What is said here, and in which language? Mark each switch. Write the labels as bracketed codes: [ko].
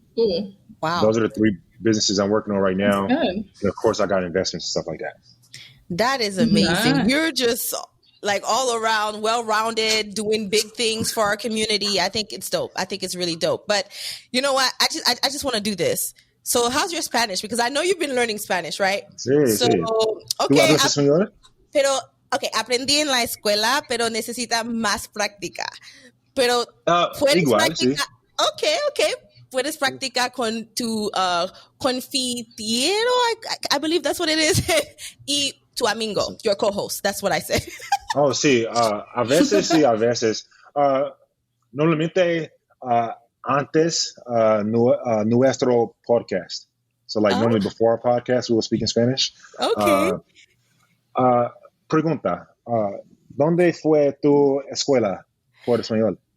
[en] Those are the 3 businesses I'm working on right now. And of course, I got investments and stuff like that. That is amazing. You're just like all around well-rounded, doing big things for our community. I think it's dope. I think it's really dope. But you know what? I just want to do this. So how's your Spanish? Because I know you've been learning Spanish, right? [es] Sí. [en] Okay. [es] ¿Tú hablas español? Pero, aprendí en la escuela, pero necesita más práctica. Pero puedes igual, practicar. Sí. [en] Okay. [es] Puedes practicar con tu confitiero, [en] I believe that's what it is, [es] y tu amigo, [en] your co-host. That's what I said. [es] Oh, sí. A veces sí, a veces. Normalmente antes nuestro podcast. [en] So like normally before our podcast, we will speak in Spanish. Okay. [es] Pregunta. ¿Dónde fue tu escuela por español?